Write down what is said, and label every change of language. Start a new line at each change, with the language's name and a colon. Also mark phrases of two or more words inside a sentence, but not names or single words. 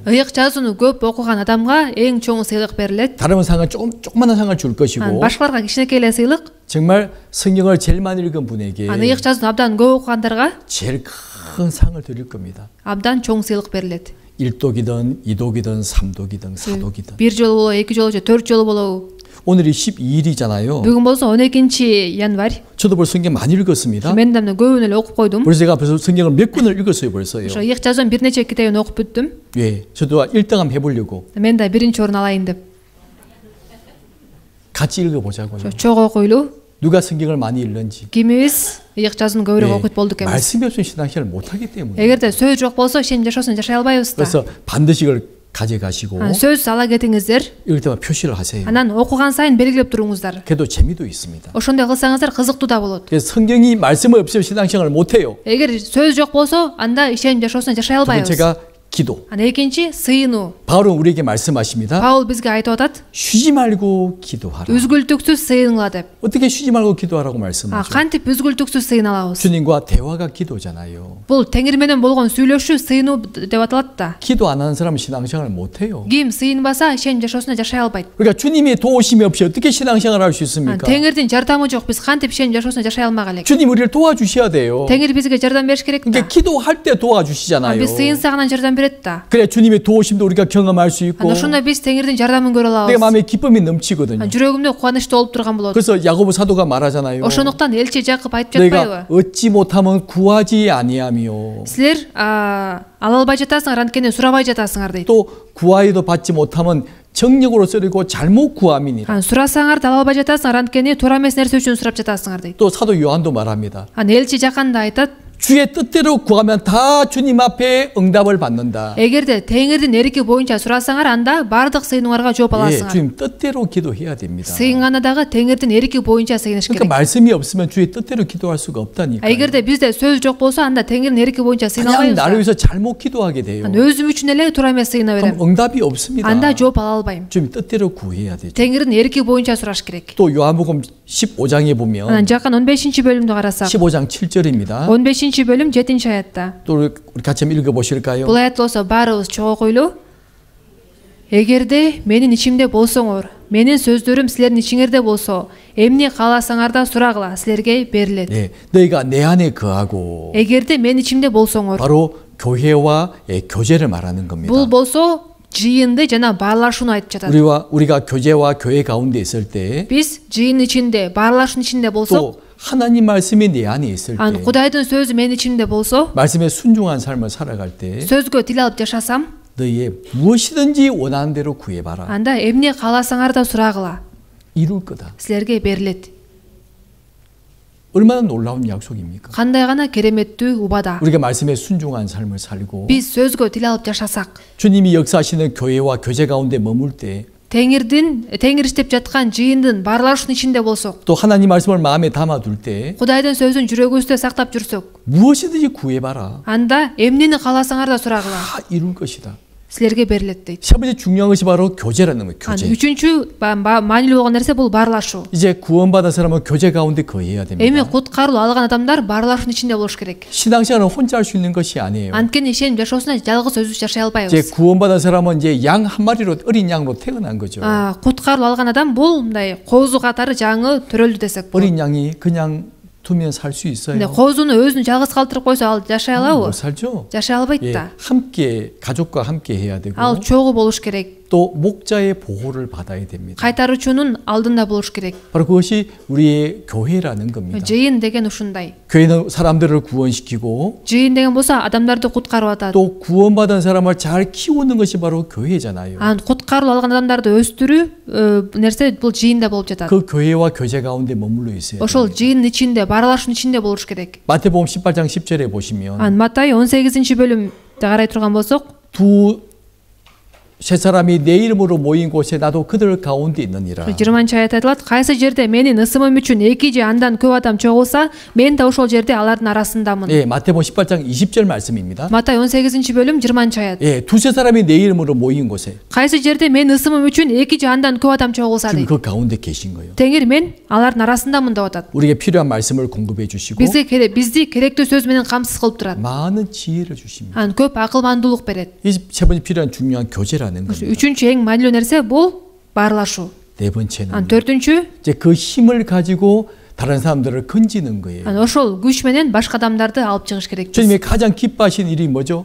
Kyrgyz: ыйык жазууну көп окуган адамга эң чоң сыйлык берилет.
Korean: 다른 상은 조그마한 상을 줄
Kyrgyz: Ан
Korean: 것이고
Kyrgyz: башкаларга кичинекей эле сыйлык.
Korean: 정말 성경을 제일 많이 읽은 분에게
Kyrgyz: Ан ыйык жазууну абдан көп окугандарга
Korean: 제일 큰 상을 드릴 겁니다.
Kyrgyz: абдан чоң сыйлык берилет.
Korean: 1독이든 2독이든 3독이든 4독이든.
Kyrgyz: бир жолу болобу, эки жолу же 4 жолу болобу.
Korean: 오늘이 12일이잖아요.
Kyrgyz: Бүгүн болсо 12 январь.
Korean: 저도 벌써 성경 많이 읽었습니다.
Kyrgyz: Мен да көбүн эле окуп койдум.
Korean: 그래서 제가 벌써 성경을 몇 권을 읽었어요, 벌써요.
Kyrgyz: ошо ыйык жазуунун бир нече китебин окуп бүттүм.
Korean: 예, 저도 1등 한번 해보려고.
Kyrgyz: Мен да биринчи орун алайын деп.
Korean: 같이 읽어보자고요.
Kyrgyz: чогуу окуйлу.
Korean: 누가 성경을 많이 읽는지.
Kyrgyz: Кимибиз ыйык жазууну көбүрөөк окуйт болдук эмес.
Korean: 말씀이 없으면 신앙생활을 못하기 때문에.
Kyrgyz: эгерде сөз жок болсо ишеним жашоосун жашай албайбыз да.
Korean: 그래서 반드시 이걸 가져가시고
Kyrgyz: сөз ала кетиңиздер.
Korean: 이럴 때마다 표시를 하세요.
Kyrgyz: Анан окуган сайын белгилеп туруңуздар.
Korean: 그래도 재미도 있습니다.
Kyrgyz: Ошондой кылсаңыздар кызыктуу да болот.
Korean: 그래서 성경이 말씀이 없으면 신앙생활을 못해요.
Kyrgyz: Эгер сөз жок болсо, анда ишеним жашоосун жашай
Korean: 두
Kyrgyz: албайбыз.
Korean: 번째가 기도.
Kyrgyz: Экинчи сыйынуу.
Korean: 바울은 우리에게 말씀하십니다.
Kyrgyz: Паул бизге айтып атат,
Korean: 쉬지 말고 기도하라.
Kyrgyz: үзгүлтүксүз сыйыныла деп.
Korean: 어떻게 쉬지 말고 기도하라고 말씀하죠?
Kyrgyz: Кантип үзгүлтүксүз сыйына алабыз?
Korean: 주님과 대화가 기도잖아요.
Kyrgyz: Бул теңир менен болгон сүйлөшүү сыйынуу деп аталат да.
Korean: 기도 안 하는 사람은 신앙생활을 못해요.
Kyrgyz: Ким сыйынбаса, ишеним жашоосуна жашай албайт.
Korean: 그러니까 주님의 도우심이 없이 어떻게 신앙생활을 할 수 있습니까?
Kyrgyz: Теңирдин жардамы жок, биз кантип ишеним жашоосуна жашай алмак элек?
Korean: 주님 우리를 도와주셔야 돼요.
Kyrgyz: Теңир бизге жардам бериш керек да.
Korean: 그러니까 기도할 때 도와주시잖아요.
Kyrgyz: Биз сыйынсагынан жардам берет да.
Korean: 그래 주님의 도우심도 우리가 경험할 수 있고
Kyrgyz: Ошондо биз Теңирдин жардамын көрө
Korean: 내가
Kyrgyz: алабыз.
Korean: 마음에 기쁨이 넘치거든요.
Kyrgyz: жүрөгүмдө кубаныч толуп турган болот.
Korean: 그래서 야고보 사도가 말하잖아요.
Kyrgyz: Ошондуктан элчи Жакып айтып
Korean: 너희가
Kyrgyz: жатпайбы?
Korean: 얻지 못하면 구하지 아니하며
Kyrgyz: Силер ала албай жатасыңар, анткени сурабай жатасыңар дейт.
Korean: 또 구하여도 받지 못하면 정력으로 쓰리고 잘못 구함이니라.
Kyrgyz: Сурасаңар да ала албай жатасыңар, анткени туура эмес нерсе үчүн сурап жатасыңар дейт.
Korean: 또 사도 요한도 말합니다.
Kyrgyz: Элчи Жакан да айтат,
Korean: 주의 뜻대로 구하면 다 주님 앞에 응답을 받는다.
Kyrgyz: эгерде Теңирдин эрики боюнча сурасаңар, анда бардык сыйынууңарга жооп
Korean: 예,
Kyrgyz: аласыңар.
Korean: 주님 뜻대로 기도해야 됩니다.
Kyrgyz: Сыйынганда дагы Теңирдин эрики боюнча сыйыныш
Korean: 그러니까
Kyrgyz: керек.
Korean: 말씀이 없으면 주의 뜻대로 기도할 수가 없다니까.
Kyrgyz: Эгерде бизде сөз жок болсо, анда Теңирдин эрики боюнча сыйына
Korean: 그냥 나를
Kyrgyz: албайбыз.
Korean: 위해서 잘못 기도하게 돼요.
Kyrgyz: өзүм үчүн эле туура эмес сыйына
Korean: 그럼
Kyrgyz: берем.
Korean: 응답이 없습니다.
Kyrgyz: Анда жооп ала албайм.
Korean: 주님 뜻대로 구해야 되죠.
Kyrgyz: Теңирдин эрики боюнча сураш керек.
Korean: 또 요한복음 15장에 보면
Kyrgyz: Анан Жакан 15-бөлүмдү карасак,
Korean: 15장 7절입니다.
Kyrgyz: 15-бөлүм 7-аятта.
Korean: 또 우리 같이 한번 읽어보실까요?
Kyrgyz: Бул аят болсо баарыбыз чогуу окуйлу. Эгерде менин ичимде болсоңор, менин сөздөрүм силердин ичиңерде болсо, эмне кааласаңар да сурагыла, силерге берилет.
Korean: 네, 너희가 내 안에 거하고
Kyrgyz: Эгерде мен ичимде болсоңор,
Korean: 바로 교회와 교제를 말하는 겁니다.
Kyrgyz: бул болсо жыйынды жана баарлашууну айтып жатат.
Korean: 우리가 교제와 교회 가운데 있을 때
Kyrgyz: Биз жыйын ичинде, баарлашуунун ичинде болсок,
Korean: 또 하나님 말씀이 내 안에 있을 때
Kyrgyz: Кудайдын сөзү менин ичимде болсо,
Korean: 말씀에 순종한 삶을 살아갈 때
Kyrgyz: сөзгө тил алып жашасам,
Korean: 너희의 무엇이든지 원하는 대로 구해봐라.
Kyrgyz: анда эмне кааласаңар да сурагыла,
Korean: 이룰 거다.
Kyrgyz: силерге берилет.
Korean: 얼마나 놀라운 약속입니까?
Kyrgyz: Кандай гана кереметтүү убада.
Korean: 우리가 말씀에 순종한 삶을 살고
Kyrgyz: Биз сөзгө тил алып жашасак,
Korean: 주님이 역사하시는 교회와 교제 가운데 머물 때
Kyrgyz: Теңир иштеп жаткан жыйындын баарлашуунун ичинде болсок,
Korean: 또 하나님 말씀을 마음에 담아둘 때
Kyrgyz: Кудайдын сөзүн жүрөгүбүздө сактап жүрсөк,
Korean: 무엇이든지 구해봐라.
Kyrgyz: анда эмнени кааласаңар да сурагыла,
Korean: 다 이룰 것이다.
Kyrgyz: силерге берилет дейт.
Korean: 세 번째 중요한 것이 바로 교제라는 거예요. 교제.
Kyrgyz: Үчүнчү маанилүү болгон нерсе бул баарлашуу.
Korean: 이제 구원받은 사람은 교제 가운데 거해야
Kyrgyz: Эми
Korean: 됩니다.
Kyrgyz: куткаруу алган адамдар баарлашуунун ичинде болуш керек.
Korean: 신앙생활은 혼자 할 수 있는 것이 아니에요.
Kyrgyz: Анткени ишеним жашоосуна жалгыз өзүбүз
Korean: 이제
Kyrgyz: жашай албайбыз.
Korean: 구원받은 사람은 이제 양 한 마리로 어린 양으로 태어난 거죠.
Kyrgyz: Куткаруу алган адам бул мындай коозу катары жаңы төрөлдү десек болот.
Korean: 어린 양이 그냥 두면 살 수 있어요.
Kyrgyz: 근데 коозуну өзүн жалгыз калтырып койсо ал жашай
Korean: 못
Kyrgyz: алабы?
Korean: 살죠.
Kyrgyz: жашай албайт
Korean: 예,
Kyrgyz: да.
Korean: 함께 가족과 함께 해야 되고
Kyrgyz: Ал чогуу болуш керек.
Korean: 또 목자의 보호를 받아야 됩니다.
Kyrgyz: Кайтаруучунун алдында болуш керек.
Korean: 바로 그것이 우리의 교회라는 겁니다.
Kyrgyz: Жыйын деген ушундай.
Korean: 교회는 사람들을 구원시키고
Kyrgyz: Жыйын деген болсо адамдарды куткарып атат.
Korean: 또 구원받은 사람을 잘 키우는 것이 바로 교회잖아요.
Kyrgyz: Куткарылып алган адамдарды өстүрүү нерсе бул жыйында болуп жатат.
Korean: 그 교회와 교제 가운데 머물러 있어요.
Kyrgyz: Ошол жыйындын ичинде, баарлашуунун ичинде болуш керек.
Korean: 마태복음 18장 10절에 보시면
Kyrgyz: Матай 18-бөлүмдө карай турган болсок,
Korean: 세 사람이 내 이름으로 모인 곳에 나도 그들 가운데 있느니라.
Kyrgyz: 20-аят айтылат. Кайсы жерде менин ысымым үчүн эки же андан көп адам чогулса, мен да ошол жерде алардын арасындамын.
Korean: 예, 마태복음 18장 20절 말씀입니다.
Kyrgyz: Матай 18-бөлүм 20-аят.
Korean: 예, 두세 사람이 내 이름으로 모인 곳에
Kyrgyz: Кайсы жерде мен ысымым үчүн эки же андан көп адам чогулса
Korean: 지금
Kyrgyz: дейт.
Korean: 그 가운데 계신 거예요.
Kyrgyz: Теңир мен алардын арасындамын деп атат.
Korean: 우리에게 필요한 말씀을 공급해 주시고
Kyrgyz: Бизди керектүү сөз менен камсыз кылып турат.
Korean: 많은 지혜를 주십니다.
Kyrgyz: Көп акылмандуулук берет.
Korean: 이 세 번째 필요한 중요한 교제라는 겁니다.
Kyrgyz: Үчүнчү эң маанилүү нерсе бул баарлашуу.
Korean: 네 번째는
Kyrgyz: төртүнчү
Korean: 이제 그 힘을 가지고 다른 사람들을 건지는 거예요.
Kyrgyz: ошол күч менен башка адамдарды алып чыгыш керек.
Korean: 주님이 가장 기뻐하신 일이 뭐죠?